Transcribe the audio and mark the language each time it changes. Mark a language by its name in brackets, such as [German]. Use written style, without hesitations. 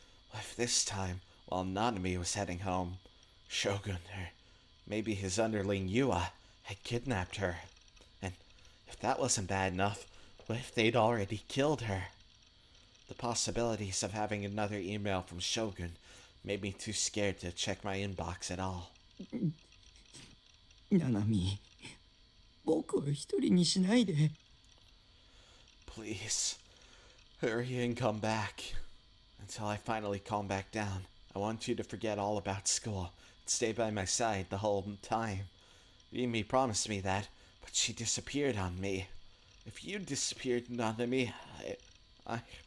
[English] What if this time, while Nanami was heading home, Shogun, or maybe his underling Yua, had kidnapped her? And if that wasn't bad enough, what if they'd already killed her? The possibilities of having another email from Shogun made me too scared to check my inbox at all. [Japanese] ナナミ、僕を一人にしないで。 [English] Please, hurry and come back. Until I finally calm back down, I want you to forget all about school and stay by my side the whole time. Yumi promised me that, but she disappeared on me. If you disappeared, Nanami, I...